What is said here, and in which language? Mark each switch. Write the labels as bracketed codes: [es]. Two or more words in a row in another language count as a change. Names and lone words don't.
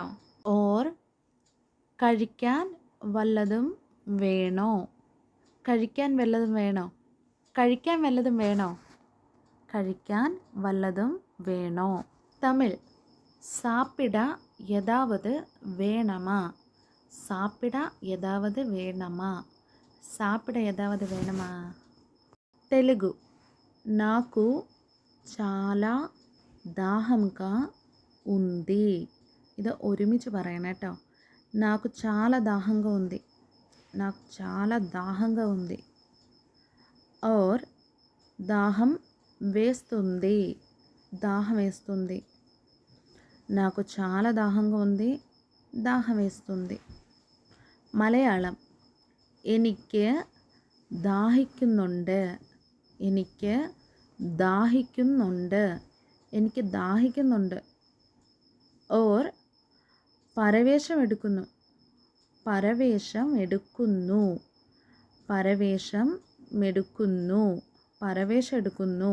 [ml] ഓർ കഴിക്കാൻ വല്ലതും വേണോ, കഴിക്കാൻ വല്ലതും വേണോ, കഴിക്കാൻ വല്ലതും വേണോ, കഴിക്കാൻ വല്ലതും വേണോ. [ta] தமிழ் சாப்பிட ஏதாவது வேணுமா, சாப்பிட ஏதாவது வேணுமா, சாப்பிட ஏதாவது வேணுமா. [te] తెలుగు నాకు చాలా దాహంగా ఉంది. [ml] ഇത് ഒരുമിച്ച് പറയണം കേട്ടോ. [te] నాకు చాలా దాహంగా ఉంది, నాకు చాలా దాహంగా ఉంది. ఓర్ దాహం వేస్తుంది, దాహం వేస్తుంది. నాకు చాలా దాహంగా ఉంది, దాహం వేస్తుంది. [ml] മലയാളം എനിക്ക് ദാഹിക്കുന്നുണ്ട്, എനിക്ക് ദാഹിക്കുന്നുണ്ട്, എനിക്ക് ദാഹിക്കുന്നുണ്ട്. ഓർ പരവേശം എടുക്കുന്നു, പരവേശം എടുക്കുന്നു, പരവേശം എടുക്കുന്നു, പരവേശം എടുക്കുന്നു.